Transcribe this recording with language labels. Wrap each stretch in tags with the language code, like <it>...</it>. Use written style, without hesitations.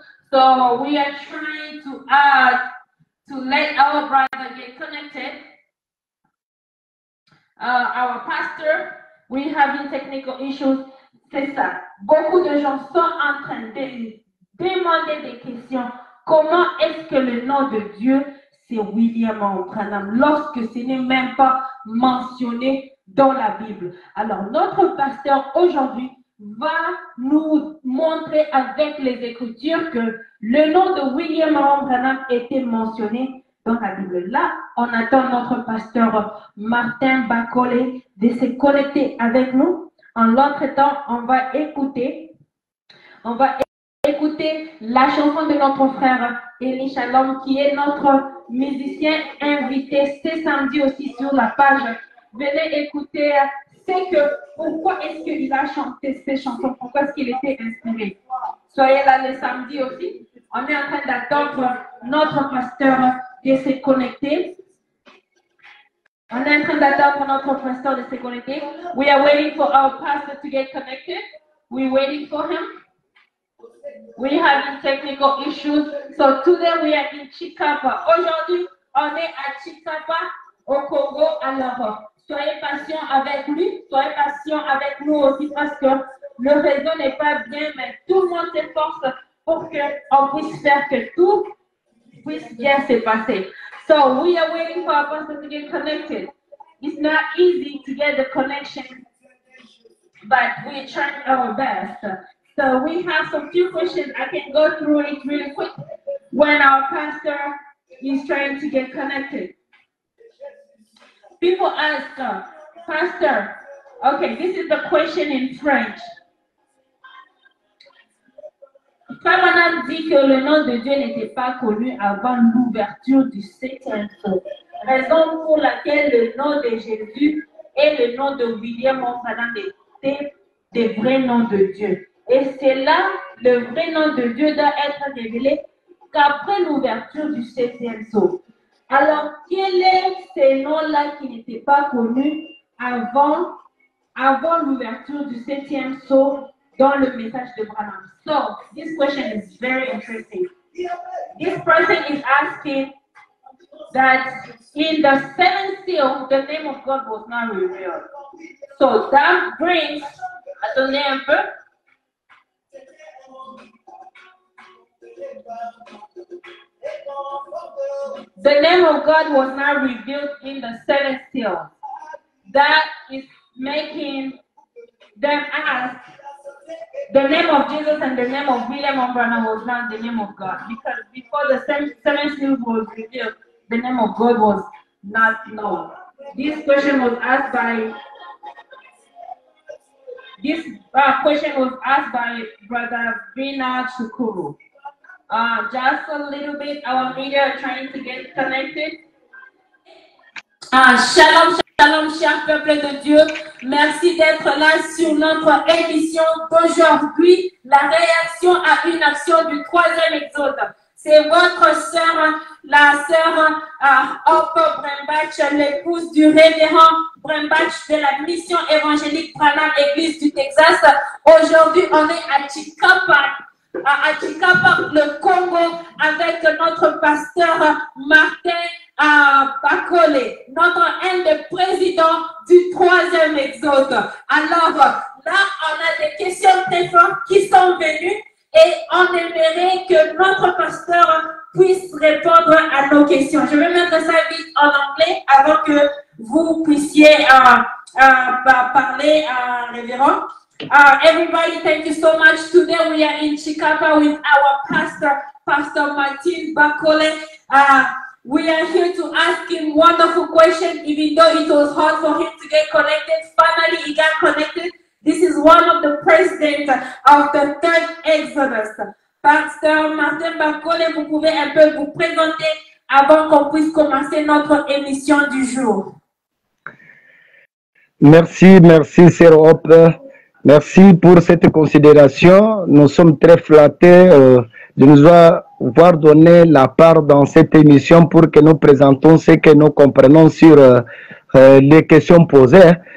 <en>So we are trying to let our brother get connected. Our pastor, we having technical issues.</en> <fr>C'est ça. Beaucoup de gens sont en train de demander des questions. Comment est-ce que le nom de Dieu, c'est William Branham, lorsque ce n'est même pas mentionné dans la Bible? Alors, notre pasteur aujourd'hui va nous montrer avec les Écritures que le nom de William Branham était mentionné dans la Bible. Là, on attend notre pasteur Martin Bakole de se connecter avec nous. En l'entretemps, on va écouter la chanson de notre frère Élie Shalom, qui est notre musicien invité ce samedi aussi sur la page. Venez écouter, c'est que pourquoi est-ce qu'il a chanté ces chansons, pourquoi est-ce qu'il était inspiré. Soyez là le samedi aussi. On est en train d'attendre notre pasteur de se connecter. On est en train d'attendre notre pasteur de se connecter.</fr> <en>We are waiting for our pastor to get connected. We're waiting for him. We having technical issues. So today we are in Chicapa.</en> <fr>Aujourd'hui, on est à Chicapa, au Congo. Alors, soyez patients avec lui. Soyez patients avec nous aussi parce que le réseau n'est pas bien, mais tout le monde s'efforce pour qu'on puisse faire que tout puisse bien se passer.</fr> <en>So we are waiting for our pastor to get connected. It's not easy to get the connection, but we're trying our best. So we have some few questions. I can go through it really quick when our pastor is trying to get connected. People ask, Pastor, okay, this is the question in French.</en> <fr>Branham dit que le nom de Dieu n'était pas connu avant l'ouverture du 7e feu. Raison pour laquelle le nom de Jésus et le nom de William Branham était des vrais noms de Dieu. Et c'est là, le vrai nom de Dieu doit être révélé qu'après l'ouverture du 7e sceau. Alors, quels sont ces noms-là qui n'étaient pas connus avant l'ouverture du 7e sceau dans le message de Branham?</fr> <en>So, this question is very interesting. This person is asking that in the 7th seal, the name of God was not revealed. So that brings,</en> <fr>attendez un peu.</fr> <en>The name of God was not revealed in the 7th seal. That is making them ask, the name of Jesus and the name of William Branham was not the name of God. Because before the 7th seal was revealed, the name of God was not known. This question was asked by Brother Bernard Shukuru. Just a little bit, our media are trying to get connected.</en> <fr>Shalom, shalom, cher peuple de Dieu. Merci d'être là sur notre émission d'aujourd'hui, la réaction à une action du 3e exode. C'est votre sœur, la sœur Hope Brembach, l'épouse du révérend Brembach de la mission évangélique Branham, Église du Texas. Aujourd'hui, on est à Chikapa, le Congo, avec notre pasteur Martin Bakole, un des présidents du 3e exode. Alors là, on a des questions très fortes qui sont venues et on aimerait que notre pasteur puisse répondre à nos questions. Je vais mettre ça vite en anglais avant que vous puissiez parler à révérend.</fr> <en>Everybody, thank you so much. Today we are in Chikapa with our pastor, Pastor Martin Bakole. We are here to ask him wonderful questions, even though it was hard for him to get connected. Finally, he got connected. This is one of the presidents of the 3rd Exodus.</en> <fr>Pasteur Martin Bakole, vous pouvez un peu vous présenter avant qu'on puisse commencer notre émission du jour. Merci, Sœur Hope. Merci pour cette considération. Nous sommes très flattés de nous avoir donné la part dans cette émission pour que nous présentons ce que nous comprenons sur les questions posées.</fr>